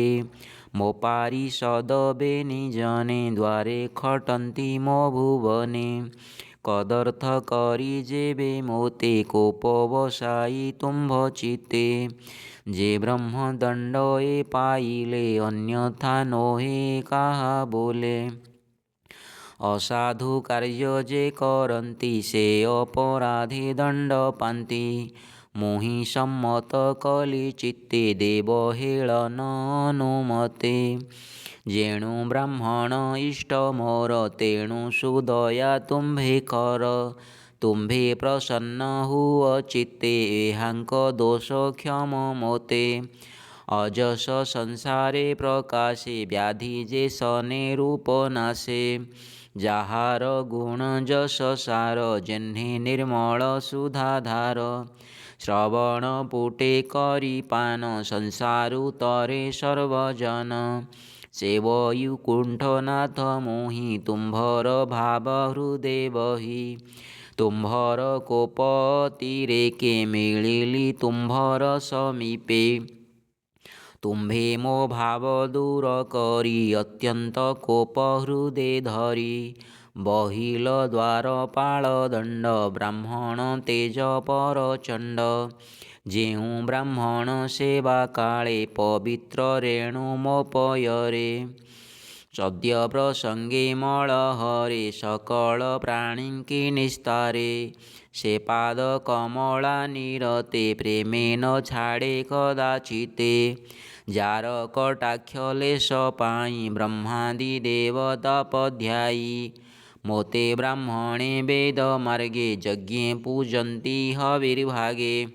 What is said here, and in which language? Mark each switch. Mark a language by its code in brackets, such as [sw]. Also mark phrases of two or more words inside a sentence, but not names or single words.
[or] ମୋ ପାରିଷଦ ବେନି ଜନେ ଦ୍ୱାରେ ଖଟନ୍ତି ମୋ ଭୁବନେ କଦର୍ଥ କରି ଯେବେ ମୋତେ କୋପବଶାୟୀ ତୁମ୍ଭ ଚିତ୍ତେ ଯେ ବ୍ରହ୍ମଦଣ୍ଡ ଏ ପାଇଲେ ଅନ୍ୟଥା ନୋହେ କାହା ବୋଲେ ଅସାଧୁ କାର୍ଯ୍ୟ ଯେ କରନ୍ତି ସେ ଅପରାଧେ ଦଣ୍ଡ ପାନ୍ତି ମୋହି ସମ୍ମତ କଲି ଚିତ୍ତେ ଦେବ ହେଳନ ଅନୁମତେ ଯେଣୁ ବ୍ରାହ୍ମଣ ଇଷ୍ଟ ମୋର ତେଣୁ ସୁଦୟା ତୁମ୍ଭେ କର ତୁମ୍ଭେ ପ୍ରସନ୍ନ ହୁଅ ଚିତ୍ତେ ଏହାଙ୍କ ଦୋଷ କ୍ଷମ ମୋତେ ଅଯଶ ସଂସାରେ ପ୍ରକାଶେ ବ୍ୟାଧି ଯେ ସନେ ରୂପ ନାଶେ ଯାହାର ଗୁଣ ଯଶ ସାର ଯେହ୍ନେ ନିର୍ମଳ ସୁଧାଧାର ଶ୍ରବଣ ପୁଟେ କରି ପାନ ସଂସାରୁ ତରେ ସର୍ବଜନ ସେବୟୁ କୁଣ୍ଠନାଥ ମୋହି ତୁମ୍ଭର ଭାବ ହୃଦୟ ବହି ତୁମ୍ଭର କୋପତିରେକେ ମିଳିଲି ତୁମ୍ଭର ସମୀପେ ତୁମ୍ଭେ ମୋ ଭାବ ଦୂର କରି ଅତ୍ୟନ୍ତ କୋପ ହୃଦୟ ଧରି ବହିଲ ଦ୍ୱାରପାଳ ଦଣ୍ଡ ବ୍ରାହ୍ମଣ ତେଜ ପରଚଣ୍ଡ ଯେହୁଁ ବ୍ରାହ୍ମଣ ସେବା କାଳେ ପବିତ୍ର ରେଣୁମୋପୟରେ ସଦ୍ୟ ପ୍ରସଙ୍ଗେ ମଳହରେ ସକଳ ପ୍ରାଣିଙ୍କି ନିସ୍ତାରେ ସେ ପାଦ କମଳା ନିରତେ ପ୍ରେମେ ନ ଛାଡ଼େ କଦାଚିତେ ଯାର କଟାକ୍ଷ ଲେଶ ପାଇ ବ୍ରହ୍ମାଦି ଦେବତା ପଧ୍ୟାୟୀ ମୋତେ ବ୍ରାହ୍ମଣେ ବେଦ ମାର୍ଗେ ଯଜ୍ଞେ ପୂଜନ୍ତି ହବିର୍ଭାଗେ